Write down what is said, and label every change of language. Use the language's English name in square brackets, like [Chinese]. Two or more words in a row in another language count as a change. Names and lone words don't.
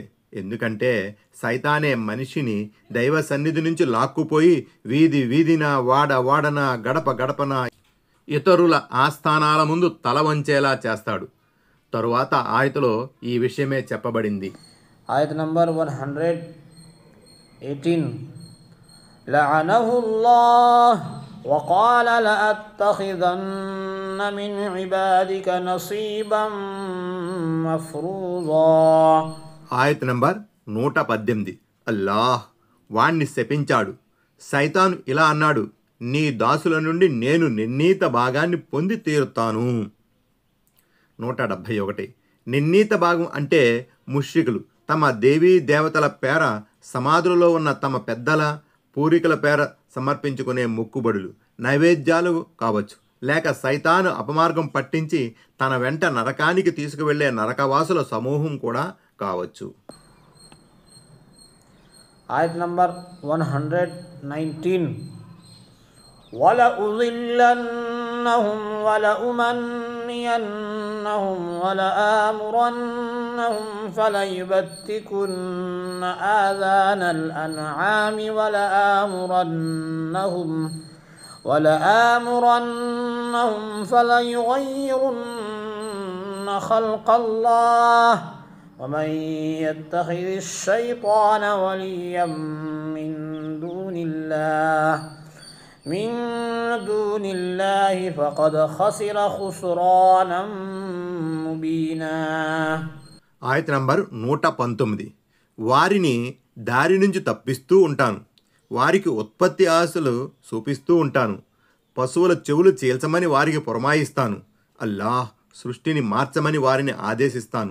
[Telugu] ఎందుకంటే సైతానే మనిషిని దైవ సన్నిధి నుంచి లాక్కుపోయి వీధి వీధిన, వాడ వాడన, గడప గడపన ఇతరుల ఆస్థానాల ముందు తల వంచేలా చేస్తాడు. తరువాత ఆయతలో ఈ విషయమే చెప్పబడింది. ఆయత్ నంబర్ [Arabic] 118 لعنه الله وقال لأتخذن من عبادك نصيبا مفروضا. [Telugu] ఆయత్ నంబర్ 118. అల్లాహ్ వాణ్ణి శపించాడు. సైతాను ఇలా అన్నాడు, నీ దాసుల నుండి నేను నిర్ణీత భాగాన్ని పొంది తీరుతాను. 171. నిర్ణీత భాగం అంటే ముష్రికులు తమ దేవీ దేవతల పేర సమాధులలో ఉన్న తమ పెద్దల పూర్వీకుల పేర సమర్పించుకునే మొక్కుబడులు, నైవేద్యాలు కావచ్చు, లేక సైతాను అపమార్గం పట్టించి తన వెంట నరకానికి తీసుకువెళ్లే నరకవాసుల సమూహం కూడా కావచ్చు. ఆయత్ నంబర్ [Arabic] 119 وَلَأُضِلَّنَّهُمْ وَلَأُمَنِّيَنَّهُمْ وَلَآمُرَنَّهُمْ فَلَيُبَتِّكُنَّ آذَانَ الْأَنْعَامِ وَلَآمُرَنَّهُمْ فَلَيُغَيِّرُنَّ خَلْقَ اللَّهِ ومن يتخذ الشيطان وليا من دون الله فقد خسر خسرانا مبينا. [Telugu] ఆయత నంబర్ 119. వారిని దారి నుంచి తప్పిస్తూ ఉంటాను, వారికి ఉత్పత్తి ఆశలు చూపిస్తూ ఉంటాను, పశువుల చెవులు చీల్చమని వారికి పురమాయిస్తాను, అల్లాహ్ సృష్టిని మార్చమని వారిని ఆదేశిస్తాను.